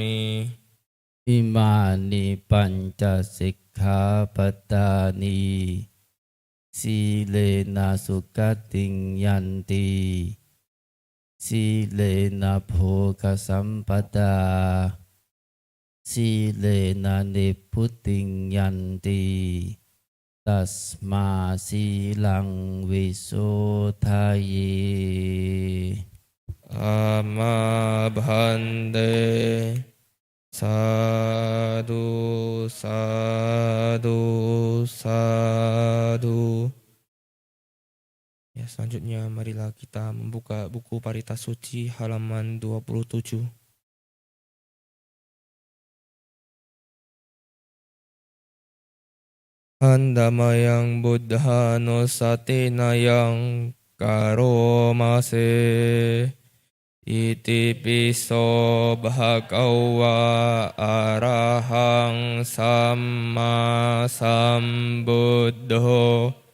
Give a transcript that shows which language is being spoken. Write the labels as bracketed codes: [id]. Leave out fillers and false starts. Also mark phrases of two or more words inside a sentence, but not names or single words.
[pi] อิมานิปัญจสิกขาปทานีสีเลนะสุขติงยันติสีเลนะโภคสัมปทาสีเลนะนิพพุติงยันติตัสมาสีลังวิโสทาย อามาพันเตสาธุสาธุสาธุ [id] Ya, selanjutnya marilah kita membuka buku Parita Suci halaman 27. [pi] Handamayang buddhanusatinayang karomase iti piso bhagava arahang samma sambuddho